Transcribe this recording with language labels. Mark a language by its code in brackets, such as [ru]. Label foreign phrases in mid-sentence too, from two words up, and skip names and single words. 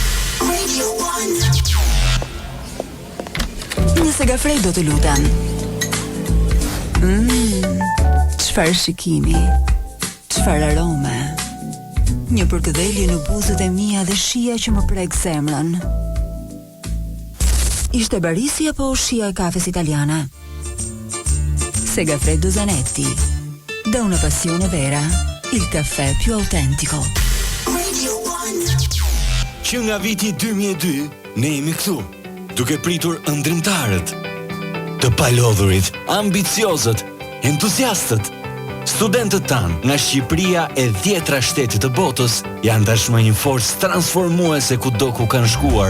[sq] Një segafrej do të lutem. Çfarë shikimi? Çfarë arome? Një përkëdhelje në buzët e mia dhe shija që më prek zemrën. Ishte barisi apo shija e kafes italiane? Segafredo Zanetti. [it] Da una passione vera, il caffè più autentico. [sq] Që nga viti 2002, ne jemi këtu, duke pritur ëndrimtarët, të palodhurit, ambiciozët, entuziastët. Studentët tanë nga Shqipëria e 10 shtetit të botës janë tashmë një forcë transformuese kudo ku kanë shkuar.